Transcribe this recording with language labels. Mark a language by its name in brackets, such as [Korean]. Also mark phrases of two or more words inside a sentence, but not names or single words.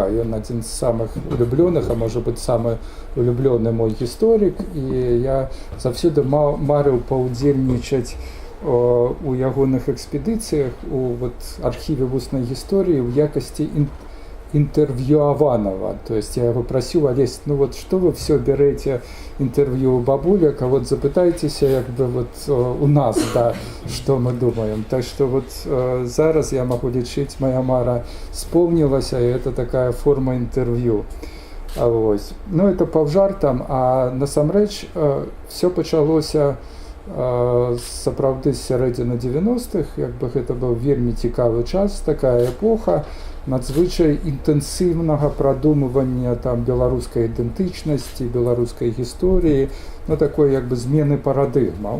[Belarusian] Ён адзін з самых улюблёных, а можа быць, самы улюблёны мой гісторык, і я заўсёды марыў паўдзельнічаць у ягоных экспедыцыях у архіве вуснай гісторыі ў якасці интервьюаванага. [Russian] То есть я его просил: Олесь, что вы все берете интервью у бабулек, а [Belarusian] запытайтеся у нас, [Russian] да, что мы думаем. Так что зараз я могу лічыць, моя мара вспомнилась, и это такая форма интервью. [Belarusian] Это паўжартам, а насамрэч все пачалося сапраўды з сярэдзіны 90-х, гэта быў вельмі цікавы час, такая эпоха надзвычай інтэнсіўнага прадумывання беларускай ідэнтычнасці, беларускай гісторыі, такой змены парадыгмаў.